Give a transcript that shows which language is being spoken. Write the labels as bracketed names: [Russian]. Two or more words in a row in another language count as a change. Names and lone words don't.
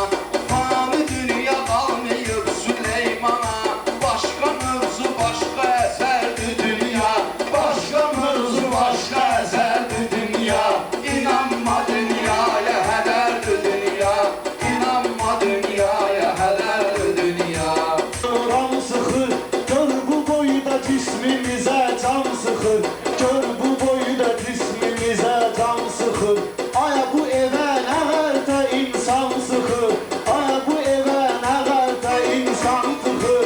[Turkish] Fani dünya kalmayıp Süleyman'a. Başka mevzu başka eserdi dünya. Başka mevzu başka eserdi dünya. İnanma dünyaya hederdi dünya. İnanma dünyaya hederdi dünya. [Azerbaijani] Can sıxır, gör bu boyda cismimize can sıxır. Gör bu boyda cismimize can sıxır. Ay bu evə nə qədər insan sıxır. Ay bu evə nə qədər insan sıxır.